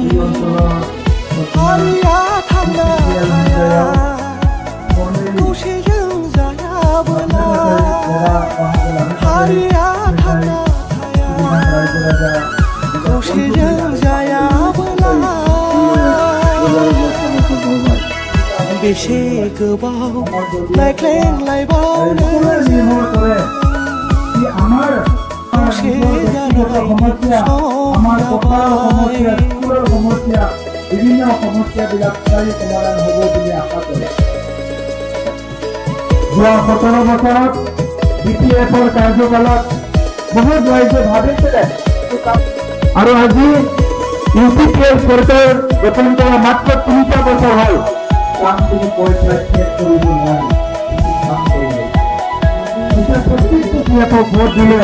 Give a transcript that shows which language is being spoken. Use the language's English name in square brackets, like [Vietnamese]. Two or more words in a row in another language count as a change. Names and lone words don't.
[Bodo] हारिया थांना थाया खौसेजों जायाबोला हारिया थांना थाया खौसेजों जायाबोला बेसे गोबाव नायख्लेंलायबावनो जों खौसे जानायनि सम जाबाय [Assamese] বিভিন্ন সমস্যাবিলাক সমাধান হ'ব বুলি আশা কৰে যোৱা 17 বছৰত বিপিএফৰ কাৰ্যকালত বহুত ৰাইজে ভাবিছিলে আৰু আজি ইউপিপিএল চৰকাৰ গঠন কৰা মাত্ৰ 3টা বছৰ হ'ল কামখিনি পইচা শেষ কৰিব নোৱাৰি কাম কৰিব এতিয়া প্ৰত্যেকটো পিএফক ভোট দিলে